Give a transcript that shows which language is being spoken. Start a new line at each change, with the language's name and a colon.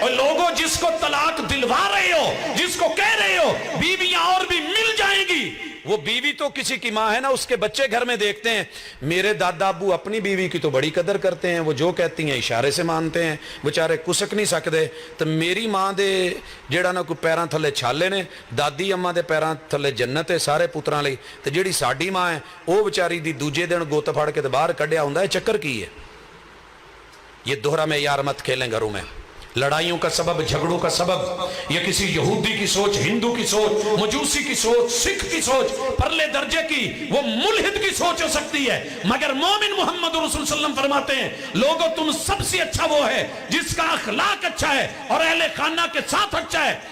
Urdu: اور لوگوں جس کو طلاق دلوا رہے ہو، جس کو کہہ رہے ہو بیویاں اور بھی مل جائیں گی، وہ بیوی تو کسی کی ماں ہے نا، اس کے بچے گھر میں دیکھتے ہیں میرے دادا ابو اپنی بیوی کی تو بڑی قدر کرتے ہیں، وہ جو کہتی ہیں اشارے سے مانتے ہیں، بیچارے کسک نہیں سکتے.
Punjabi: تو میری ماں دے جیڑا نا کوئی پیراں تھلے چھالے نے، دادی اما دے پیراں تھلے جنت ہے سارے پتراں لئی. تے جیڑی ساڈی ماں ہے وہ بیچاری دی دوجے دن گوت پھاڑ کے تے باہر کڈیا ہوندا ہے. چکر کی ہے؟
Urdu: یہ دوہرا معیار مت کھیلیں گھروں میں. لڑائیوں کا سبب، جھگڑوں کا سبب یہ کسی یہودی کی سوچ، ہندو کی سوچ، مجوسی کی سوچ، سکھ کی سوچ، پرلے درجے کی وہ ملحد کی سوچ ہو سکتی ہے، مگر مومن محمد رسول صلی اللہ علیہ وسلم فرماتے ہیں لوگوں تم سب سے اچھا وہ ہے جس کا اخلاق اچھا ہے اور اہل خانہ کے ساتھ اچھا ہے.